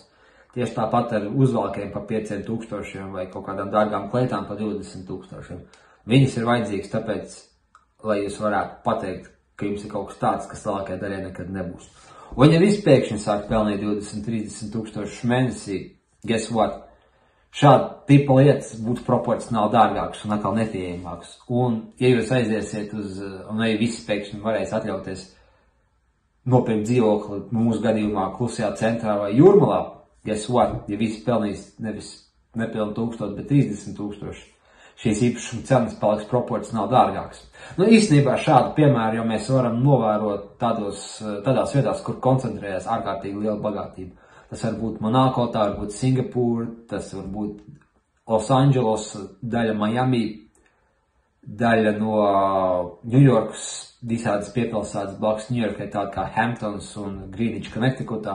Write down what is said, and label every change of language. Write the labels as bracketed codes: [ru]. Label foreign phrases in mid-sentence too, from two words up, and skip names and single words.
[lv] Tieši tāpat ar uzvalkiem pa 5,000 vai kaut kādām dārgām kleitām pa 20,000. Viņas ir vajadzīgas tāpēc, lai jūs varētu pateikt, ka jums ir kaut kas tāds, kas lielākajai daļai nekad nebūs. Un ja viss pēkšņi sāk pelnīt 20-30,000 mēnesī, [en] guess what? [lv] Šāda tipa lietas būtu proporcionāli dārgākas un atkal nepieejamākas. Un ja jūs aiziesiet un ja visi pēkšņi varēs atļauties nopirkt dzīvokli mūsu gadījumā Klusajā centrā vai Jūrmalā, [en] guess what? [lv] Ja visi pelnīs nevis nepilnu 1000, bet 30,000, šīs īpašuma cenas paliks proporcionāli dārgākas. Īstenībā šādu piemēru jau mēs varam novērot tādās vietās, kur koncentrējas ārkārtīgi liela bagātība. tas var būt Monako, tā var būt Singapūra, tas var būt Los Angeles, daļa Miami, daļa no Ņujorkas, visādas piepilsētas blakus Ņujorkai, tāda kā Hamptons un Greenwich, Connecticutā.